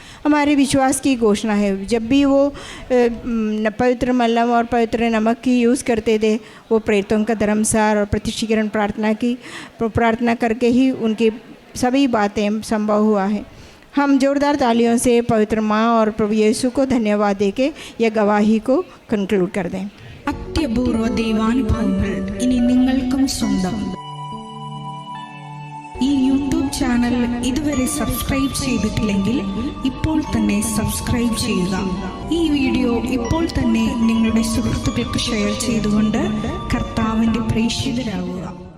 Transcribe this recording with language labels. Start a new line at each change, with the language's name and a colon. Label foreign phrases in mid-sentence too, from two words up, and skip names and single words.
Hindi: हमारे विश्वास की घोषणा है। जब भी वो पवित्र मल्लम और पवित्र नमक की यूज़ करते थे, वो प्रेतों का धर्मसार और प्रतिष्ठीकरण प्रार्थना करके ही उनकी सभी बातें संभव हुआ है। हम जोरदार तालियों से पवित्र माँ और प्रभु यीशु को धन्यवाद देके यह गवाही को कंक्लूड कर दें।
Malayalam: അത്യപൂർവ ദൈവാനുഭവങ്ങൾ ഇനി നിങ്ങൾക്കും സ്വന്തം. ഈ യൂട്യൂബ് ചാനൽ ഇതുവരെ സബ്സ്ക്രൈബ് ചെയ്തിട്ടില്ലെങ്കിൽ ഇപ്പോൾ തന്നെ സബ്സ്ക്രൈബ് ചെയ്യുക. ഈ വീഡിയോ ഇപ്പോൾ തന്നെ നിങ്ങളുടെ സുഹൃത്തുക്കൾക്ക് ഷെയർ ചെയ്തുകൊണ്ട് കർത്താവിൻ്റെ പ്രേക്ഷിതരാകുക.